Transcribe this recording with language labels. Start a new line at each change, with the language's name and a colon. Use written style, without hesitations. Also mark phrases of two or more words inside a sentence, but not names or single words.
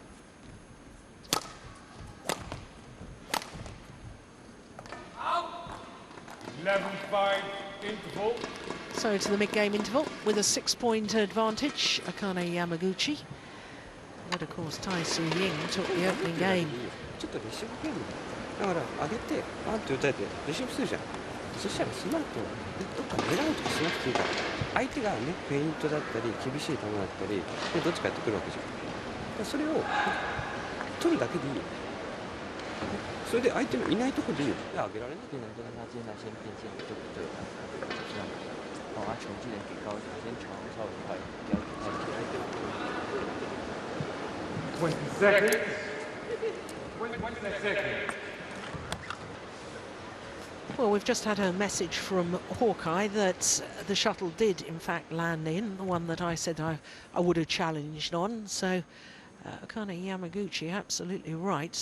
English: Level 5 interval. So to the mid-game interval with a 6-point advantage, Akane Yamaguchi. But of course, Tai-Tzu-Ying took the opening game.
Japanese: ちょっとレシーブゲームだから上げてバンって打たれてレシーブするじゃん。そしたらその後どっか狙うとかしなくていいから相手がねフェイントだったり厳しい球だったりでどっちかやってくるわけじゃん。だからそれを取るだけでいいよ。それで相手のいないところでいいよ。上げられない。
Chinese: 变成跟他接下来先变线对不对？这样，把他球技能给高一点，先传稍微快一点，不要太快。
English: 20 seconds. 20 seconds. Well, we've just had a message from Hawkeye that the shuttle did, in fact, land in, the one that I said I would have challenged on. So, Akane Yamaguchi, absolutely right.